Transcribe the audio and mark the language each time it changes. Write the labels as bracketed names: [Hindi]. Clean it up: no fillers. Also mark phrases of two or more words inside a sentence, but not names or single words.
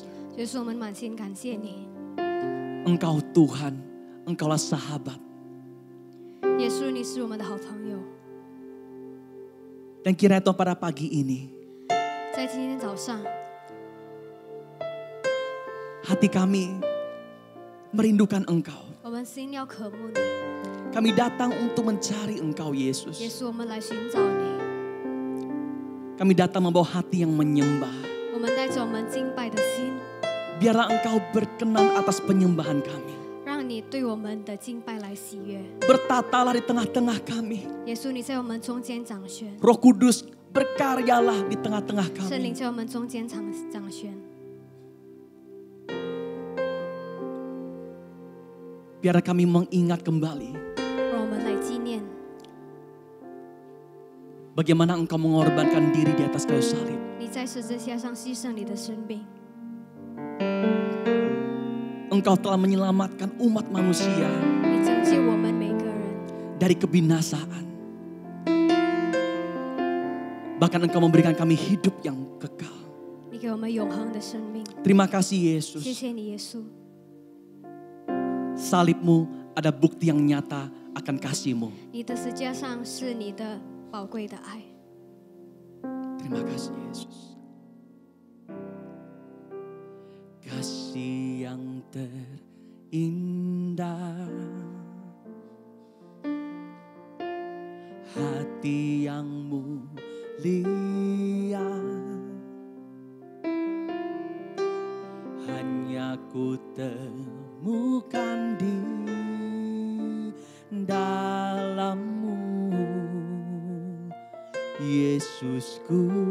[Chinese] 耶稣，我们满心感谢你。 [Indonesian] Engkau Tuhan, Engkaulah sahabat. [Chinese] 耶稣，你是我们的好朋友。 [Indonesian] Dan kiranya Tuhan pada pagi ini, [Chinese] 在今天早上， [Indonesian] hati kami merindukan Engkau. [Chinese] 我们心要渴慕你。 [Indonesian] Kami datang untuk mencari Engkau [Chinese] 耶 [Indonesian] Yesus. [Chinese] 稣，我们来寻找你。 [Indonesian] Kami datang membawa hati yang menyembah. [Chinese] 我们带着我们敬拜的心， [Indonesian] Biarlah Engkau berkenan atas penyembahan kami. [Chinese] 让你对我们的敬拜来喜悦。 [Indonesian] Bertatalah di tengah-tengah kami. [Chinese] 耶稣，你在我们中间掌权， [Indonesian] Roh Kudus berkaryalah di tengah-tengah [Chinese] 圣灵 [Indonesian] kami. [Chinese] 在我们中间掌权。 [Indonesian] Biarlah kami mengingat kembali [Chinese] 让我们来纪念 [Indonesian] bagaimana Engkau mengorbankan diri di atas kayu salib. [Chinese] 你在十字架上牺牲你的生命。 [Indonesian] Engkau telah menyelamatkan umat manusia [Chinese] 你拯救我们每个人， [Indonesian] dari kebinasaan. Bahkan Engkau memberikan kami hidup yang kekal. [Chinese] 你给我们永恒的生命。 [Indonesian] Terima kasih [Chinese] 谢 [Indonesian] Yesus. [Chinese] 谢你，耶稣。 [Indonesian] Salibmu ada bukti yang nyata akan kasih-Mu. [Chinese] 你的十字架上是你的宝贵的爱。 [Indonesian] Terima kasih Yesus. Kasih yang terindah, hati yang mulia, hanya ku temukan di dalam-Mu, Yesusku.